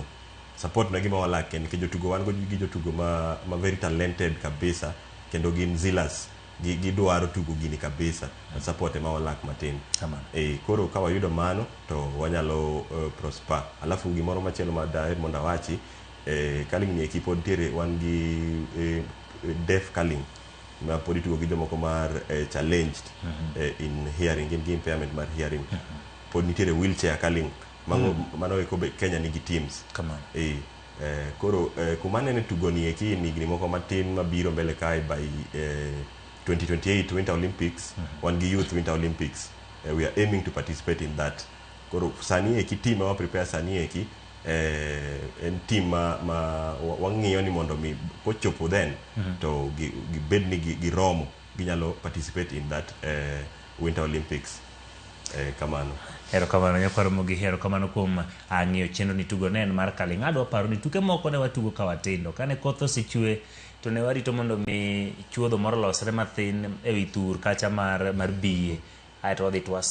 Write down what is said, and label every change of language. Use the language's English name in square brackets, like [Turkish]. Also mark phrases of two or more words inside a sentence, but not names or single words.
[Luo (Kenya and Tanzania)] Support na gima walak en jotugo wan go gi jotugo ma [English] very talented [Luo (Kenya and Tanzania)] kabisa kendo gin zealous gidwaro tugo gini kabisa support ma walak matin. Koro ka wayudo mano to wanyalo prosper. Alafu gimoro machielo ma daher mondo awachi curling ni eki pod tiere wan gi [English] deaf curling [Luo (Kenya and Tanzania)] ma pod itugo gi jomoko mar [English] challenged in hearing [Luo (Kenya and Tanzania)] gi impairment mar hearing. Pod nitiere [English] wheelchair curling [Luo (Kenya and Tanzania)] mano eko be Kenya nigi teams. Koro kumanene tugo ni eki nigni moko matin mabiro mbele kai by 2028 Winter Olympics. Wan gi Youth Winter Olympics. [English] We are aiming to participate in that. [Luo (Kenya and Tanzania)] Koro sani eki team ma prepare sani eki en team ma wang'iyo ni mondo mi kochopo then to gibed ni giromo ginyalo [English] participate in that Winter Olympics. [Luo (Kenya and Tanzania)] Kamano. Erokamano nyakwaro Mogi, erokamano kuom ng'iyo chenro ni tugo nen mar curling. Adwa paro ni tuke moko ne watugo ka watindo kane koth osechwe to ne warito mondo mi chuodho moro losre mathin ewi thur kacha mar biye aeto wadhi to waswedore mos.